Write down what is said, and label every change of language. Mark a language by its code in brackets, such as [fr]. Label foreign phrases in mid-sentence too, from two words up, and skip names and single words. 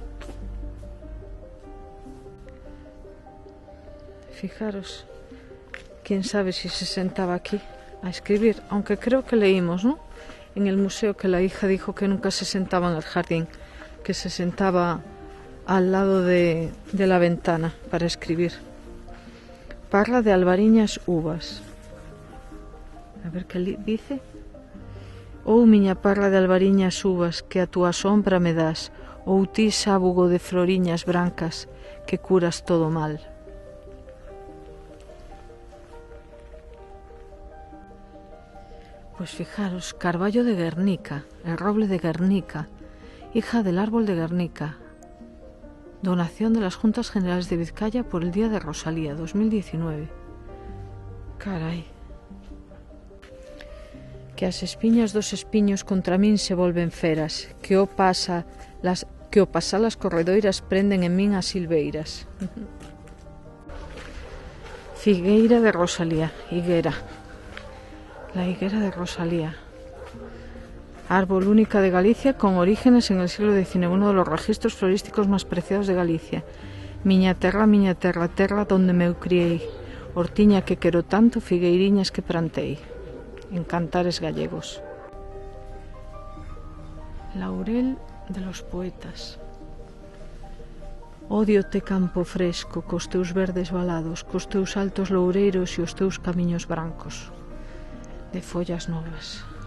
[es] Fijaros, quién sabe si se sentaba aquí a escribir, aunque creo que leímos, ¿no?, en el museo que la hija dijo que nunca se sentaba en el jardín, que se sentaba al lado de la ventana para escribir. [gl] Parla de albariñas uvas. [es] A ver que dice. [gl] Ou miña parla de albariñas uvas que a túa sombra me das, ou ti sábugo de floriñas brancas que curas todo mal. [es] Pues fijaros, [gl] carballo de [es] Guernica, el roble de Guernica, hija del árbol de Guernica, donación de las Juntas Generales de Vizcaya por el Día de Rosalía, 2019. [gl] Carai. Que as espiñas dos espiños contra min se volven feras, que o pasar las corredoiras prenden en min as silveiras. Figueira de Rosalía, [es] higuera. La higuera de Rosalía. Árbol única de Galicia con orígenes en el siglo XIX, uno de los registros florísticos más preciados de Galicia. [gl] Miña terra, terra donde meu criei, hortiña que quero tanto, figueiriñas que plantei. [es] En cantares gallegos. Laurel de los poetas. [gl] Ódiote campo fresco, cos teus verdes valados, cos teus altos loureiros e os teus camiños brancos, de follas novas.